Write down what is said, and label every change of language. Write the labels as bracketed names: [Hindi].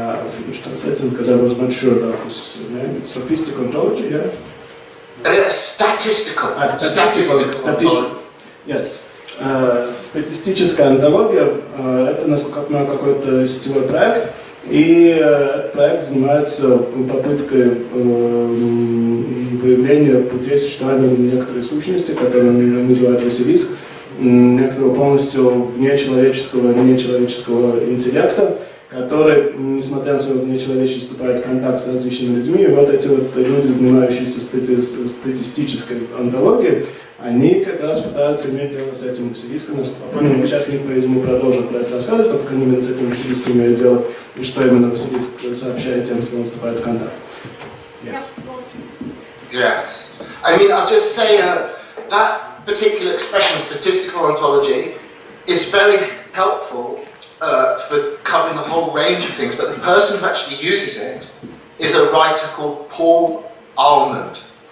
[English] Finish translating because I was not sure about this name. It's Statistical Ontology, yeah? Statistical. Statistical. Yes. [Russian] Статистическая антология – это, насколько я понимаю, какой-то сетевой проект, и этот проект занимается попыткой выявления путей существования некоторой сущности, которую он называет Василиск, некоторого полностью нечеловеческого интеллекта, который, несмотря на свое внечеловечество, вступает в контакт с различными людьми. И вот эти вот люди, занимающиеся статистической онтологией, они как раз пытаются иметь дело с этим Василиском. Мы сейчас, по-видимому, продолжим про это рассказывать, как они именно с этим Василиском имеют дело, и что именно Василиск сообщает тем, с кем он вступает в контакт. [English] Yes. I mean, I'll just say that particular expression, statistical ontology, is very helpful for covering the whole range of things, but the person who actually uses it is a writer called Paul Almond.